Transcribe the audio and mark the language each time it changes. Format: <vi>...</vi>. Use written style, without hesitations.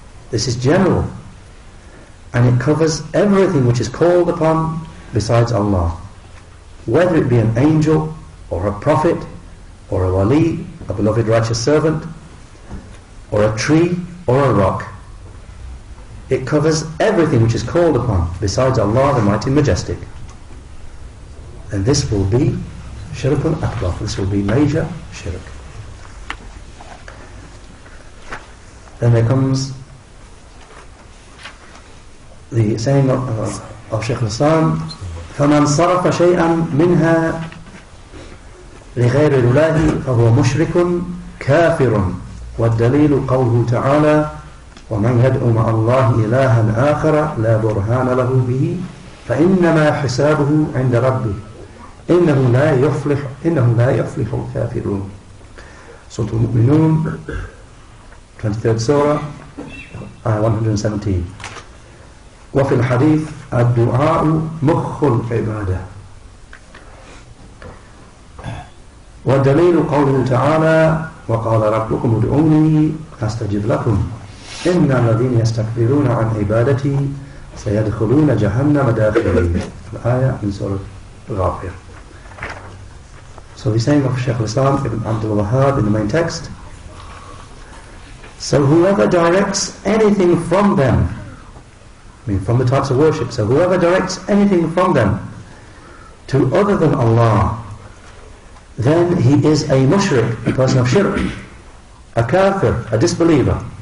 <en>This is general, and it covers everything which is called upon besides Allah, whether it be an angel or a prophet or a wali, a beloved righteous servant, or a tree or a rock. It covers everything which is called upon besides Allah, the Mighty and Majestic. And this will be shirkun akbar. This will be major shirk. Then there comes the saying of Shaykh al-Islam,</en> <ar>فَمَنْ صَرَفَ شَيْئًا مِنْهَا لِغَيْرِ اللَّهِ فَهُوَ مُشْرِكٌ كَافِرٌ. وَالدَّلِيلُ قَوْلُهُ تَعَالَى وَمَنْ يَدْعُ مَعَ اللَّهِ إِلَهًا آخَرَ لَا بُرْهَانَ لَهُ بِهِ فَإِنَّمَا حِسَابُهُ عِنْدَ رَبِّهِ إِنَّهُ لَا يَفْلِحُ الْكَافِرُونَ.</ar> <en>Surah Al-Mu'minun, 23rd Surah, Ayah 117.</en> <ar>وفي الحديث الدعاء مخ العبادة. والدليل قوله تعالى وقال ربكم ادعوني أستجب لكم إن الذين يستكبرون عن عبادتي سيدخلون جهنم داخلين. الآية من سورة Ghafir.</ar> <en>So the saying of Shaykh al-Islam Ibn Abdul Wahhab in the main text, so whoever directs anything from them, I mean from the types of worship, so whoever directs anything from them to other than Allah, then he is a mushrik, a person of shirk, a kafir, a disbeliever.</en>